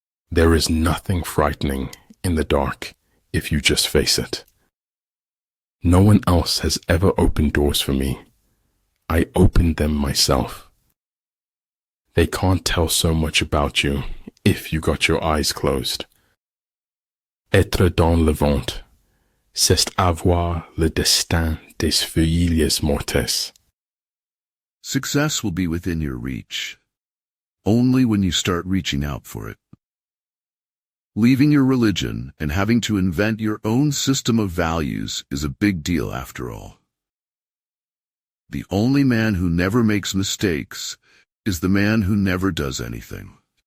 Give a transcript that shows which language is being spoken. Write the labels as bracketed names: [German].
[English] There is nothing frightening in the dark if you just face it. No one else has ever opened doors for me. I opened them myself. They can't tell so much about you if you got your eyes closed. [French] Être dans le ventre, c'est avoir le destin des feuilles mortes. [English] Success will be within your reach, only when you start reaching out for it. Leaving your religion and having to invent your own system of values is a big deal after all. The only man who never makes mistakes is the man who never does anything.